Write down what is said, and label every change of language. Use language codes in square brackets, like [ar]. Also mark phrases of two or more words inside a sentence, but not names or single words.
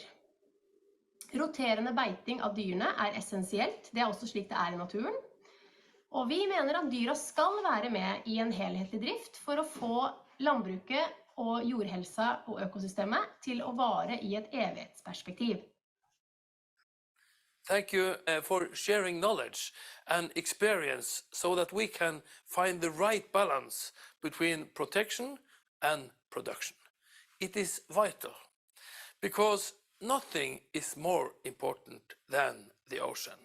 [no] Roterende beiting av dyrene essensielt, det også slik det I naturen. Og vi mener at dyra skal være med I en helhetlig drift for å få landbruket og jordhelsa og økosystemet til å vare I et evighetsperspektiv. [en] Thank you for sharing knowledge and experience so that we can find the right balance between protection and production. It is vital because nothing is more important than the ocean.